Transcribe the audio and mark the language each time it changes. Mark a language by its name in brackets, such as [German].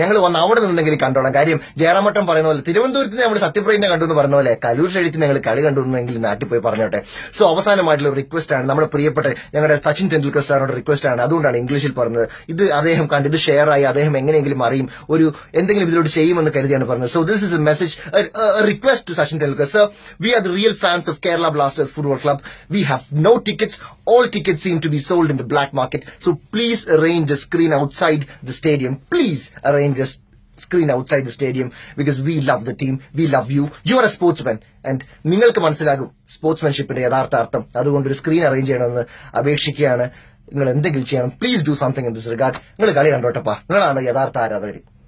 [Malayalam] ഞങ്ങൾ വന്ന് അവിടെ നിന്നെങ്കിലും കണ്ടോളാം. കാര്യം ജയറാമേട്ടൻ പറയുന്ന പോലെ തിരുവനന്തപുരത്ത് നമ്മൾ സത്യപ്രതിജ്ഞ കണ്ടു എന്ന് പറഞ്ഞ പോലെ കലൂർ സ്റ്റേഡിയത്തിൽ ഞങ്ങൾ കളി കണ്ടു എന്നെങ്കിൽ നാട്ടിൽ പോയി പറഞ്ഞോട്ടെ. സോ അവസാനമായിട്ടുള്ള റിക്വസ്റ്റ് ആണ്, നമ്മുടെ പ്രിയപ്പെട്ട ഞങ്ങളുടെ സച്ചിൻ ടെണ്ടുൽക്കർ സാറിനോട് റിക്വസ്റ്റ് ആണ്. അതുകൊണ്ടാണ് ഇംഗ്ലീഷിൽ പറഞ്ഞത്. ഇത് അദ്ദേഹം കണ്ട് ഇത് ഷെയർ ആയി അദ്ദേഹം എങ്ങനെയെങ്കിലും അറിയും, എന്തെങ്കിലും ഇതിലൂടെ ചെയ്യുമെന്ന് കരുതിയാണ് പറഞ്ഞത്. [English] So this is a message, a request to Sachin Tendulkar. Sir, we are the real fans of Kerala Blasters Football Club. We have no tickets. All tickets seem to be sold in the black market. So please arrange a screen outside the stadium. Please arrange a screen outside the stadium because we love the team. We love you. You are a sportsman. [Malayalam] And നിങ്ങൾക്ക് മനസ്സിലാകും സ്പോർട്സ്മാൻഷിപ്പിന്റെ യഥാർത്ഥ അർത്ഥം. അതുകൊണ്ട് ഒരു screen arrange ചെയ്യണമെന്ന് അപേക്ഷിക്കുകയാണ്. നിങ്ങൾ എന്തെങ്കിലും ചെയ്യണം. [English] Please do something in this regard. [Malayalam] നിങ്ങൾ കളി കണ്ടോട്ടപ്പാ. നിങ്ങളാണ് യഥാർത്ഥ ആരാധകർ.